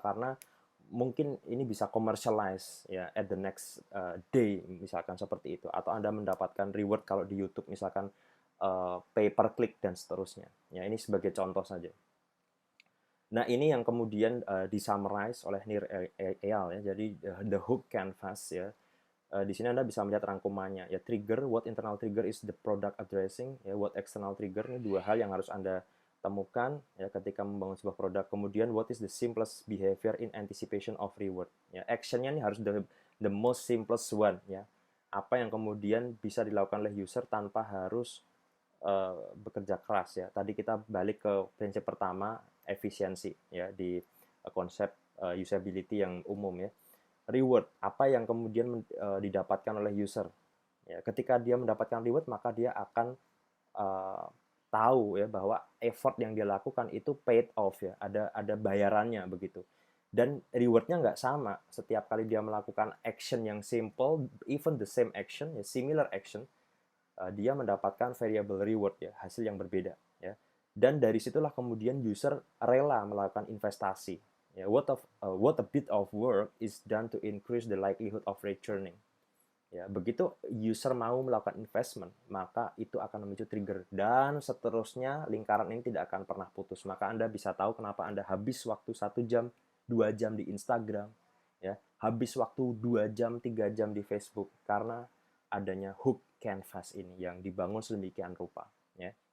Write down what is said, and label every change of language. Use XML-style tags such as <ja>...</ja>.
<id>Karena mungkin ini bisa commercialize, ya,</id> <en>at the next day,</en> <id>misalkan seperti itu, atau Anda mendapatkan reward kalau di YouTube misalkan pay per click dan seterusnya. Ya, ini sebagai contoh saja. Nah, ini yang kemudian disummarize oleh Nir Eyal, ya. Jadi the hook canvas, ya. Di sini Anda bisa melihat rangkumannya, ya.</id> <en>Trigger, what internal trigger is the product addressing, ya. What external trigger,</en> <id>ini dua hal yang harus Anda temukan, ya, ketika membangun sebuah produk. Kemudian</id> <en>what is the simplest behavior in anticipation of reward, ya.</en> <id>Actionnya ini harus</id> <en>the most simplest one,</en> <id>ya. Apa yang kemudian bisa dilakukan oleh user tanpa harus bekerja keras, ya. Tadi kita balik ke prinsip pertama, efisiensi, ya, di konsep usability yang umum, ya. Reward, apa yang kemudian didapatkan oleh user, ya. Ketika dia mendapatkan reward, maka dia akan tahu, ya, bahwa effort yang dia lakukan itu paid off, ya, ada bayarannya begitu. Dan rewardnya nggak sama setiap kali dia melakukan action yang simple,</id> <en>even the same action,</en> <id>ya,</id> <en>similar action,</en> <id>dia mendapatkan variable reward, ya, hasil yang berbeda, ya. Dan dari situlah kemudian user rela melakukan investasi, ya.</id> <en>What a bit of work is done to increase the likelihood of returning, ya.</en> <id>Begitu user mau melakukan investment, maka itu akan memicu trigger, dan seterusnya lingkaran ini tidak akan pernah putus. Maka Anda bisa tahu kenapa Anda habis waktu 1 jam, 2 jam di Instagram, ya, habis waktu 2 jam, 3 jam di Facebook, karena adanya hook canvas ini yang dibangun sedemikian rupa, ya.</id>